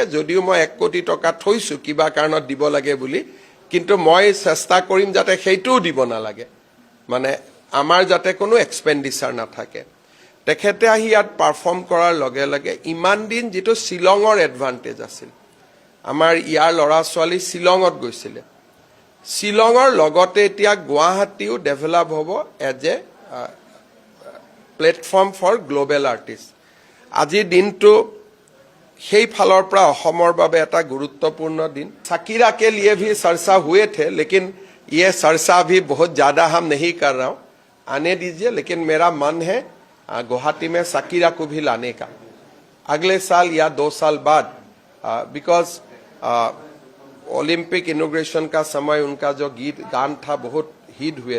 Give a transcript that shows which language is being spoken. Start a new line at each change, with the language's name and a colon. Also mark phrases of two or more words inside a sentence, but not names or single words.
Assamese: যদিও মই 1 কোটি টকা থৈছো কিবা কাৰণত দিব লাগে বুলি কিন্তু মই চেষ্টা কৰিম যাতে সেইটোও দিব নালাগে মানে আমাৰ যাতে কোনো এক্সপেন্ডিচাৰ নাথাকে তেখেতে আহি ইয়াত পাৰফৰ্ম কৰাৰ লগে লগে ইমান দিন যেটো শিলঙৰ এডভান্টেজ আছিল আমাৰ ইয়াৰ লৰা ছোৱালী শিলঙত গৈছিলে শিলঙৰ লগতে এতিয়া গুৱাহাটীও ডেভেলপ হ'ব
English: as a platform for global artist
Assamese: আজি দিনটো সেই ফালৰ পৰা অসমৰ বাবে এটা গুৰুত্বপূৰ্ণ দিন
Hindi: साकिरा के लिए भी चर्चा हुए थे लेकिन ये चर्चा भी बहुत ज्यादा हम नहीं कर रहा हूं आने दीजिए लेकिन मेरा मन है गुवाहाटी में साकिरा को भी लाने का अगले साल या 2 साल बाद
English: because Olympic inauguration
Hindi: का समय उनका जो गान था बहुत हिट हुए